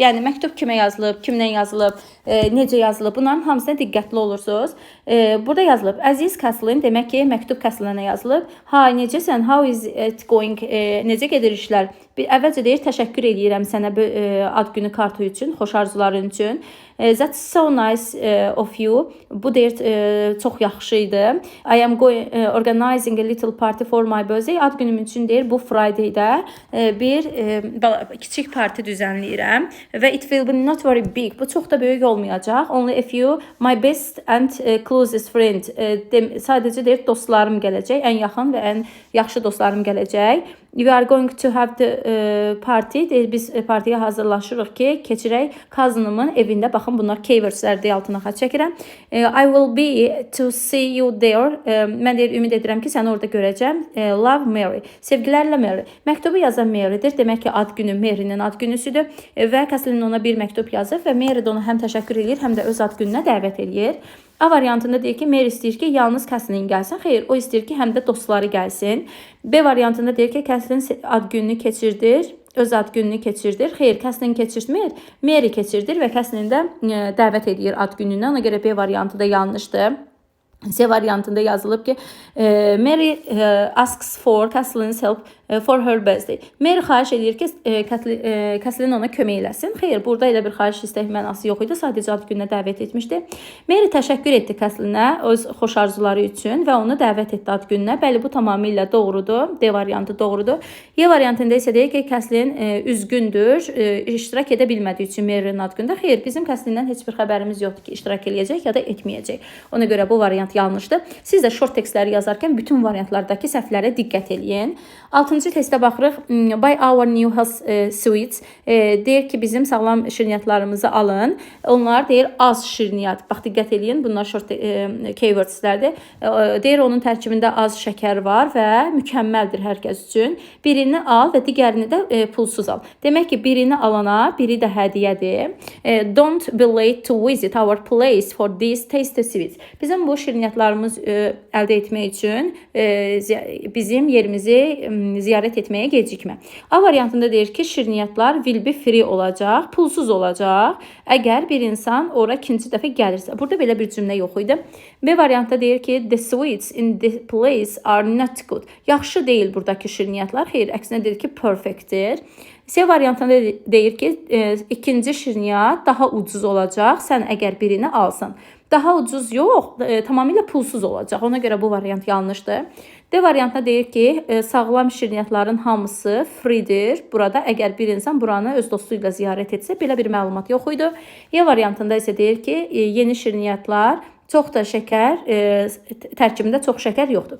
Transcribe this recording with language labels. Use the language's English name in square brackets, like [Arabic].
[Azerbaijani] Yəni məktub kimə yazılıb, kimlə yazılıb, necə yazılıb, bunların hamısına diqqətli olursunuz. Burada yazılıb Əziz Kathleen, demək ki, məktub Kathleenə yazılıb. Hi, necəsən? [English] How is it going? [Azerbaijani] Necə gedir işlər? Əvvəlcə deyir, təşəkkür edirəm sənə ad günü kartı üçün, xoş arzuların üçün. [English] That's so nice of you. [Azerbaijani] Bu deyir, çox yaxşı idi. [English] I am organizing a little party for my birthday. [Azerbaijani] Ad günüm üçün deyir, bu Friday-də bir kiçik parti düzənləyirəm və [English] it will be not very big. [Azerbaijani] Bu çox da böyük olmayacaq. [English] Only a few, my best and closest friend. [Azerbaijani] Sadəcə deyir, dostlarım gələcək, ən yaxın və ən yaxşı dostlarım gələcək. [English] You are going to have the party. [Azerbaijani] Deyir, biz partiyə hazırlaşırıq ki, keçirək cousinımın evində. Baxın, bunlar keywordslər deyə altına xətt çəkirəm. [English] I will be to see you there. [Azerbaijani] Mən deyir, ümid edirəm ki, səni orada görəcəm. Love, Mary. Sevgilərlə Mary. Məktubu yazan Mary'dir. Demək ki, ad günü Mary'nin ad günüsüdür və Kathleen ona bir məktub yazır və Mary də ona həm təşəkkür edir, həm də öz ad gününə dəvət edir. A variantında deyir ki, Mary istəyir ki, yalnız Kathleen gəlsin. Xeyr, o istəyir ki, həm də dostları gəlsin. B variantında deyir ki, Kathleen ad gününü keçirdir, öz ad gününü keçirdir. Xeyr, Kathleen keçirtmir, Mary keçirdir və Kathleen də dəvət edir ad günündən. Ona görə B variantı da yanlışdır. C variantında yazılıb ki, [English] Mary asks for Kathleen's help for her birthday. [Azerbaijani] Mary xahiş edir ki, Kathleen ona kömək eləsin. Xeyr, burada elə bir xahiş istək mənası yox idi. Sadəcə ad gününə dəvət etmişdi. Mary təşəkkür etdi Kathleenə öz xoş arzuları üçün və onu dəvət etdi ad gününə. Bəli, bu tamamilə doğrudur. D variantı doğrudur. Y variantında isə deyir ki, Kathleen üzgündür, iştirak edə bilmədiyi üçün Mary'nin ad günündə. Xeyr, bizim Kathleendən heç bir xəbərimiz yoxdur ki, iştirak eləyəcək ya da etməyəcək. Ona görə bu variant yanlışdır. Siz də short tekstləri yazarkən bütün variantlardakı səhvlərə diqqət edin. Altına 6-cı testə baxırıq. [English] Buy our new health sweets. [Azerbaijani] Deyir ki, bizim sağlam şirniyyatlarımızı alın. Onlar deyir az şirniyyat. Bax, diqqət edin, bunlar short keywordslərdir. Deyir onun tərkibində az şəkər var və mükəmməldir hər kəs üçün. Birini al və digərini də pulsuz al. Demək ki, birini alana biri də hədiyyədir. [English] Don't be late to visit our place for these tasty sweets. [Azerbaijani] Bizim bu şirniyyatlarımız əldə etmək üçün bizim yerimizi ziyarət etməyə gecikmə. A variantında deyir ki, şirniyyatlar [English] will be free [Azerbaijani] olacaq, pulsuz olacaq, əgər bir insan ora ikinci dəfə gəlirsə. Burada belə bir cümlə yox idi. B variantda deyir ki, [English] the sweets in this place are not good. [Azerbaijani] Yaxşı deyil buradakı şirniyyatlar. Xeyr, əksinə deyir ki, perfectdir. C variantında deyir ki, ikinci şirniyyat daha ucuz olacaq, sən əgər birini alsan. Daha ucuz yox, tamamilə pulsuz olacaq. Ona görə bu variant yanlışdır. D variantında deyir ki, sağlam şirniyyatların hamısı freedir. Burada əgər bir insan buranı öz dostu ilə ziyarət etsə, belə bir məlumat yox idi. E variantında isə deyir ki, yeni şirniyyatlar çox da şəkər, tərkibində çox şəkər yoxdur.